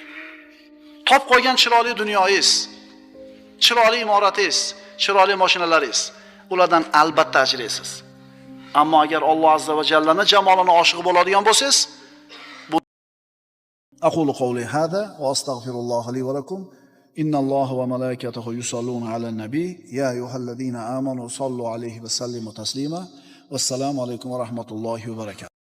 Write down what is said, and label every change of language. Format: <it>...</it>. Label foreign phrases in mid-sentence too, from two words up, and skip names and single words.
<uz>Top qo'ygan chiroyli dunyoyingiz, chiroyli imoratingiz, chiroyli mashinalaringiz, ulardan albatta ajraysiz. Ammo agar Alloh azza va jallaning jamolini oshiq bo'ladigan bo'lsangiz, bu</uz> <ar>أقول قولي هذا وأستغفر الله لي ولكم. إن الله وملائكته يصلون على النبي يا أيها الذين آمنوا صلوا عليه وسلموا تسليما. والسلام عليكم ورحمة الله وبركاته.</ar>